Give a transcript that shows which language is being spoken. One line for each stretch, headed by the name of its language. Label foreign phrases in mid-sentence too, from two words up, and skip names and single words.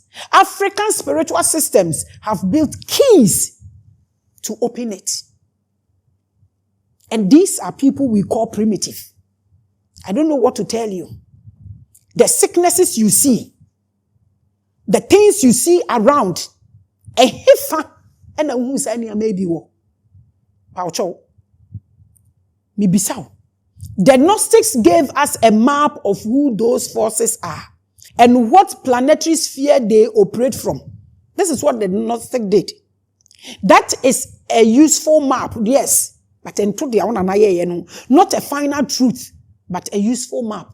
English: African spiritual systems have built keys to open it. And these are people we call primitive. I don't know what to tell you. The sicknesses you see, the things you see around, a hifa and a musania maybe wo. Paucho. Mibisao. The Gnostics gave us a map of who those forces are and what planetary sphere they operate from. This is what the Gnostic did. That is a useful map, yes, but not a final truth, but a useful map.